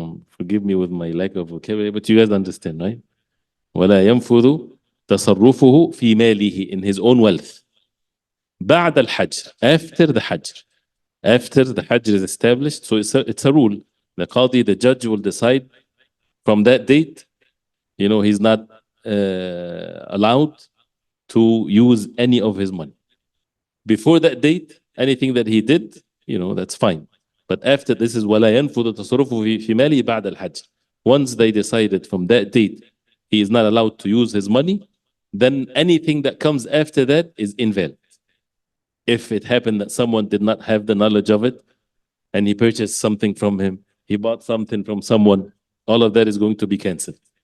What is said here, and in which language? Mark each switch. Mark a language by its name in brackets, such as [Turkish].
[English] Forgive me with my lack of vocabulary, but you guys understand, right? [Arabic] وَلَا يَنْفُذُ تَصَرُّفُهُ فِي مَالِهِ, [English] in his own wealth. [Arabic] بعد الحجر, [English] after the Hajr. After the Hajr is established, so it's a rule. The Qadi, the judge, will decide from that date, he's not allowed to use any of his money. Before that date, anything that he did, that's fine. But after this is [Arabic] وَلَا يَنْفُذُ تَصَرُّفُهُ فِي مَالِهِ بَعْدَ الْحَجْرِ. [English] Once they decided from that date he is not allowed to use his money, then anything that comes after that is invalid. If it happened that someone did not have the knowledge of it and he purchased something from him, he bought something from someone, all of that is going to be cancelled.